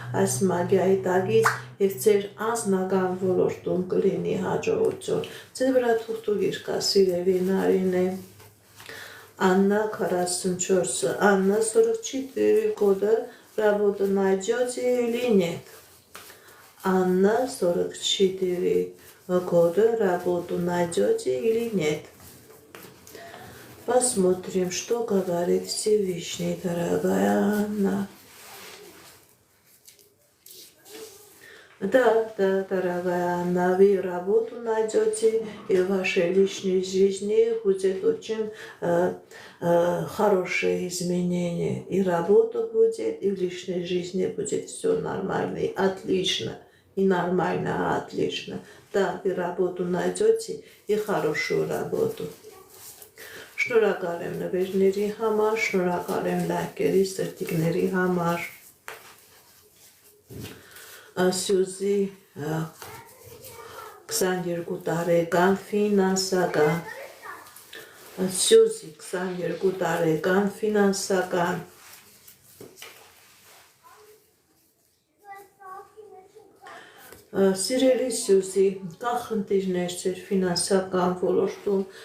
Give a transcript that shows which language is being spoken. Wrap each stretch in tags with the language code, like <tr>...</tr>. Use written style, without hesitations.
<hy>այս մագիայի տակից և ձեր անձնական ոլորտում կլինի հաջողություն։ Ձեր վրա թուղթուգիր կա սիրելի Նարինե։</hy> <ru>Анна 44, Анна 44</ru> <hy>года, работу найдете или нет? Анна 44</hy> <ru>года работу найдете или нет. Посмотрим, что говорит Всевышний, дорогая Анна. Да, дорогая Анна, вы работу найдете, и в вашей личной жизни будет очень хорошее изменение. И работа будет, и в личной жизни будет все нормально, и отлично. И нормально, а отлично. Да, вы работу найдете, и хорошую работу.</ru> <hy>Շնորհակալ եմ նվերների համար, շնորհակալ եմ լայքերի, սրտիկների համար։ Սյուզի 22 տարեկան ֆինանսական Սյուզի 22 տարեկան ֆինանսական Սիրելի Սյուզի, կա խնդիրներ ձեր ֆինանսական ոլորտում,</hy>